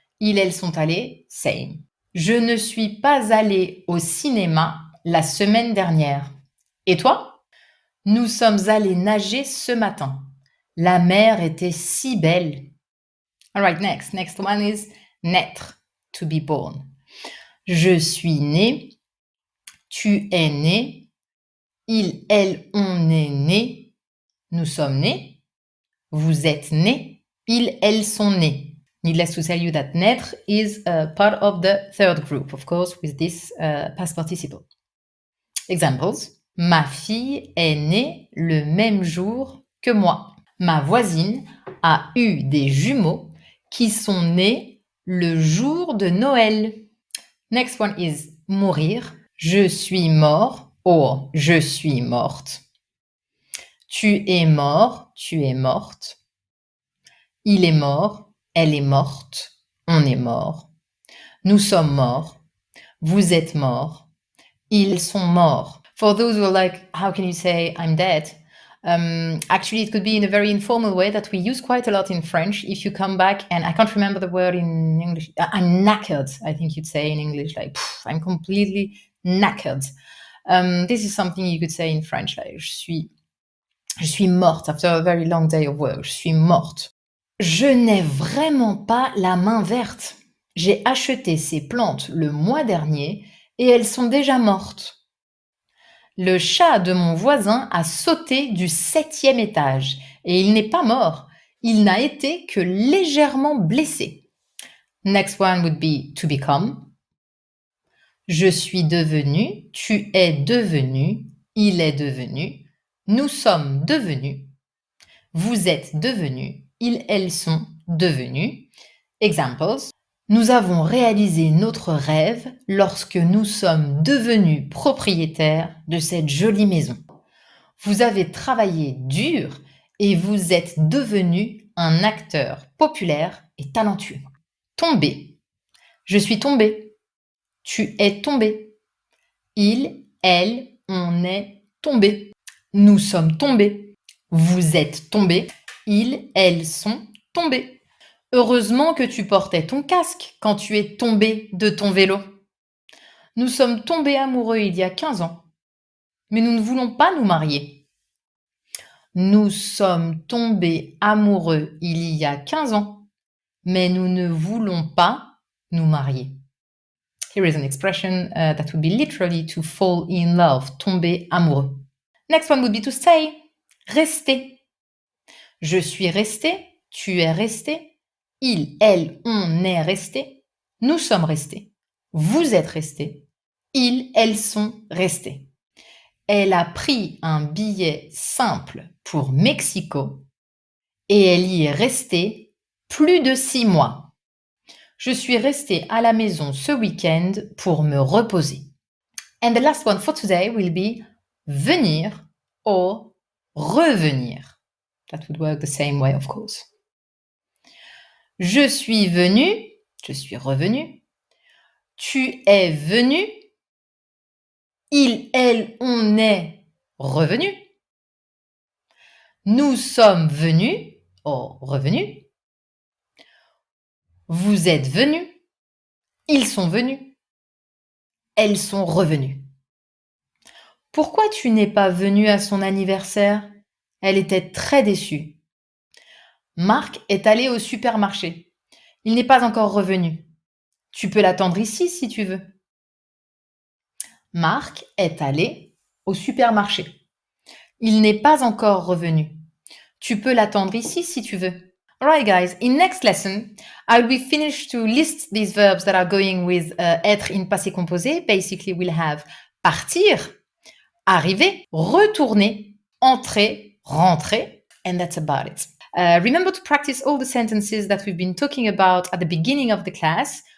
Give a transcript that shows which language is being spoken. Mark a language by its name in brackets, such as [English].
[French] Ils, elles sont allés, same. Je ne suis pas allée au cinéma la semaine dernière. Et toi? Nous sommes allés nager ce matin. La mer était si belle. [English] All right, next. Next one is naître, to be born. [French] Je suis né. Tu es né. Il, elle, on est né. Nous sommes nés. Vous êtes nés. Ils, elles sont nés. [English] Needless to tell you that naître is part of the third group, of course, with this past participle. Examples. [French] Ma fille est née le même jour que moi. Ma voisine a eu des jumeaux qui sont nés le jour de Noël. [English] Next one is [French] mourir. Je suis mort or je suis morte. Tu es mort, tu es morte. Il est mort, elle est morte, on est mort. Nous sommes morts, vous êtes morts, ils sont morts. [English] For those who are like, how can you say I'm dead? Actually, it could be in a very informal way that we use quite a lot in French. If you come back, and I can't remember the word in English, I'm knackered, I think you'd say in English, like, I'm completely knackered. This is something you could say in French, like, [French] je suis morte [English] after a very long day of work. Je suis morte. [French] Je n'ai vraiment pas la main verte. J'ai acheté ces plantes le mois dernier et elles sont déjà mortes. Le chat de mon voisin a sauté du 7e étage et il n'est pas mort. Il n'a été que légèrement blessé. [English] Next one would be to become. [French] Je suis devenu, tu es devenu, il est devenu, nous sommes devenus, vous êtes devenus, ils, elles sont devenus. [English] Examples. [French] Nous avons réalisé notre rêve lorsque nous sommes devenus propriétaires de cette jolie maison. Vous avez travaillé dur et vous êtes devenu un acteur populaire et talentueux. Tomber. Je suis tombé. Tu es tombé. Il, elle, on est tombé. Nous sommes tombés. Vous êtes tombés. Ils, elles sont tombés. Heureusement que tu portais ton casque quand tu es tombé de ton vélo. Nous sommes tombés amoureux il y a 15 ans, mais nous ne voulons pas nous marier. Nous sommes tombés amoureux il y a 15 ans, mais nous ne voulons pas nous marier. [English] Here is an expression that would be literally to fall in love, tomber amoureux. Next one would be to stay, rester. [French] Je suis resté, tu es resté, il, elle, on est resté, nous sommes restés, vous êtes restés, ils, elles sont restés. Elle a pris un billet simple pour Mexico et elle y est restée plus de 6 mois. Je suis restée à la maison ce week-end pour me reposer. [English] And the last one for today will be venir or revenir. That would work the same way, of course. [French] Je suis venu, je suis revenu. Tu es venu. Il, elle, on est revenu. Nous sommes venus, or revenus. Vous êtes venus. Ils sont venus. Elles sont revenues. Pourquoi tu n'es pas venu à son anniversaire? Elle était très déçue. Marc est allé au supermarché. Il n'est pas encore revenu. Tu peux l'attendre ici si tu veux. Marc est allé au supermarché. Il n'est pas encore revenu. Tu peux l'attendre ici si tu veux. [English] Alright guys, in next lesson, I will be finished to list these verbs that are going with être in passé composé. Basically, we'll have partir, arriver, retourner, entrer, rentrer, and that's about it. Remember to practice all the sentences that we've been talking about at the beginning of the class.